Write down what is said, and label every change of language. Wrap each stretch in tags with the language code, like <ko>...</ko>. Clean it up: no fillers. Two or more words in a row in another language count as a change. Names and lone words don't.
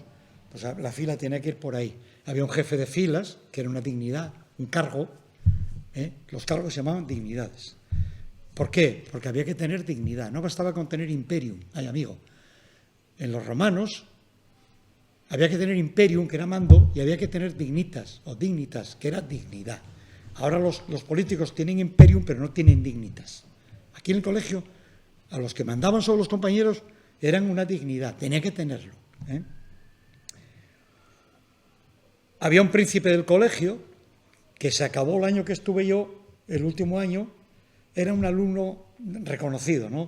<es>Pues la fila tenía que ir por ahí. Había un jefe de filas, que era una dignidad, un cargo. Los cargos se llamaban dignidades. ¿Por qué? Porque había que tener dignidad. No bastaba con tener imperium. Ay, amigo. En los romanos había que tener imperium, que era mando, y había que tener dignitas, o dignitas, que era dignidad. Ahora los políticos tienen imperium, pero no tienen dignitas. Aquí en el colegio, a los que mandaban sobre los compañeros, eran una dignidad, tenía que tenerlo. Había un príncipe del colegio, que se acabó el año que estuve yo, el último año, era un alumno reconocido, ¿no?</es>